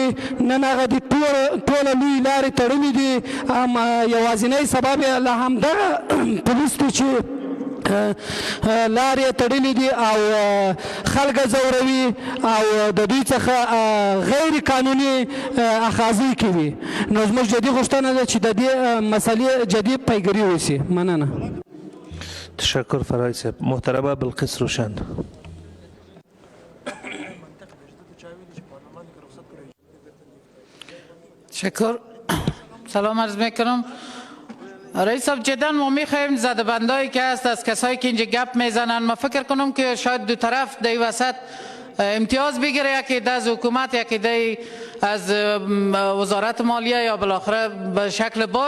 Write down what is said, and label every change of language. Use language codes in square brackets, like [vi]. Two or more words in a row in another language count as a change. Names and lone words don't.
[ps] نن هغه دې ټوله لوی لارې تړلې دي، یوازینی سبب یې له همدغه پولیس دی چې لارې تړلې دي او خلک ځوروي او د دوی څخه غیر قانوني اخاذې کوي. نو زموږ جدي غوښتنه ده چې د دې مسلې جدي پیګیري وشي. مننه. [fa] تشکر فرای صاحب. محترمه بلقیس روشن. شکر. سلام عرض میکنم. رئیس صاحب، جدا ما میخواهیم زده‌بندایی که هست از کسایی که اینجا گپ میزنن، ما فکر کنم که شاید دو طرف در وسط امتیاز بگیره، یکی ده از حکومت، یکی ده از وزارت مالیه یا بالاخره به شکل باج.